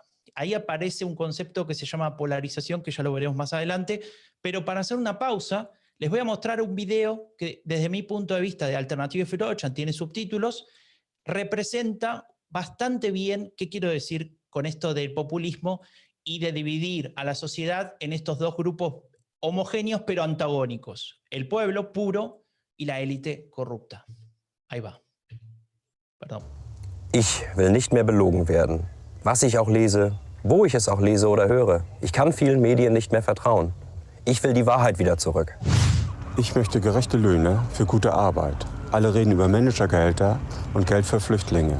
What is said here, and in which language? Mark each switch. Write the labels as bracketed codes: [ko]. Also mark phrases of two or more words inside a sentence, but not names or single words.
[es] Ahí aparece un concepto que se llama polarización, que ya lo veremos más adelante, pero para hacer una pausa, les voy a mostrar un video que desde mi punto de vista de Alternative für Deutschland, tiene subtítulos, representa bastante bien qué quiero decir con esto del populismo y de dividir a la sociedad en estos dos grupos homogéneos pero antagónicos, el pueblo puro y la élite corrupta. Ahí va. Perdón. [de] Ich will nicht mehr belogen werden. Was ich auch lese, wo ich es auch lese oder höre. Ich kann vielen Medien nicht mehr vertrauen. Ich will die Wahrheit wieder zurück. Ich möchte gerechte Löhne für gute Arbeit. Alle reden über Managergehälter und Geld für Flüchtlinge.